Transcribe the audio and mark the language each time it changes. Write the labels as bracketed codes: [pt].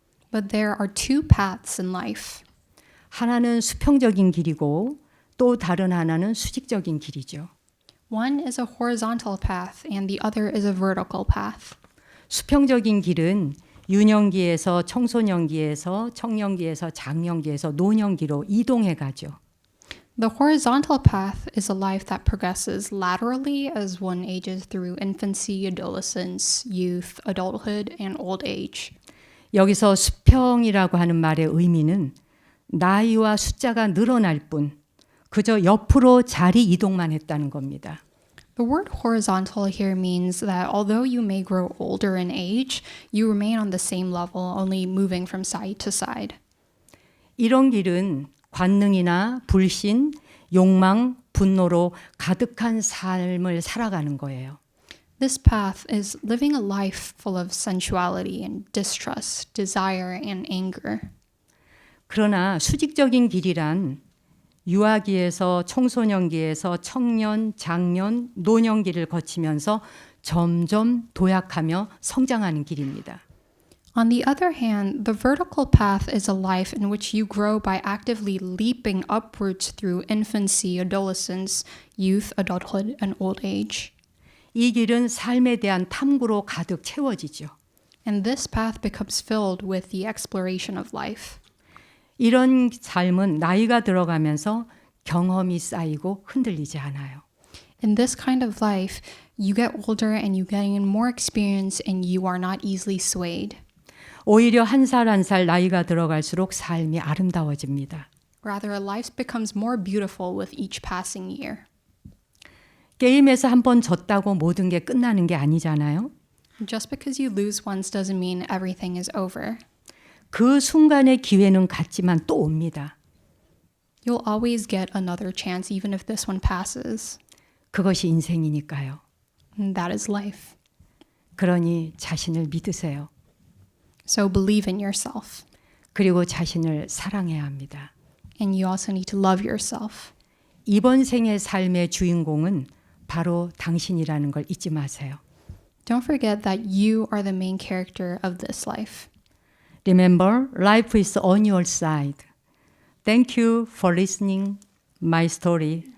[en] But there are two paths in life. [ko] 하나는 수평적인 길이고 또 다른 하나는 수직적인 길이죠. [en] One is a horizontal path and the other is a vertical path. [ko] 수평적인 길은 유년기에서 청소년기에서 청년기에서 장년기에서 노년기로 이동해 가죠. [en] The horizontal path is a life that progresses laterally as one ages through infancy, adolescence, youth, adulthood, and old age. [ko] 여기서 수평이라고 하는 말의 의미는 나이와 숫자가 늘어날 뿐 그저 옆으로 자리 이동만 했다는 겁니다. [en] The word horizontal here means that although you may grow older in age, you remain on the same level, only moving from side to side. [ko] 이런 길은 관능이나 불신, 욕망, 분노로 가득한 삶을 살아가는 거예요. [en] This path is living a life full of sensuality and distrust, desire and anger. [ko] 그러나 수직적인 길이란 유아기에서 청소년기에서 청년, 장년, 노년기를 거치면서 점점 도약하며 성장하는 길입니다. [en] On the other hand, the vertical path is a life in which you grow by actively leaping upwards through infancy, adolescence, youth, adulthood, and old age. [ko] 이 길은 삶에 대한 탐구로 가득 채워지죠. [en] And this path becomes filled with the exploration of life. [ko] 이런 삶은 나이가 들어가면서 경험이 쌓이고 흔들리지 않아요. [en] In this kind of life, you get older and you gain more experience and you are not easily swayed. [ko] 오히려 한 살 한 살 나이가 들어갈수록 삶이 아름다워집니다. [en] Rather, life becomes more beautiful with each passing year. [ko] 게임에서 한 번 졌다고 모든 게 끝나는 게 아니잖아요. [en] Just because you lose once doesn't mean everything is over. [ko] 그 순간의 기회는 같지만 또 옵니다. [en] You'll always get another chance even if this one passes. [ko] 그것이 인생이니까요. [en] And that is life. [ko] 그러니 자신을 믿으세요. [en] So believe in yourself. [ko] 그리고 자신을 사랑해야 합니다. [en] And you also need to love yourself. [ko] 이번 생의 삶의 주인공은 바로 당신이라는 걸 잊지 마세요. [en] Don't forget that you are the main character of this life. Remember, life is on your side. Thank you for listening my story.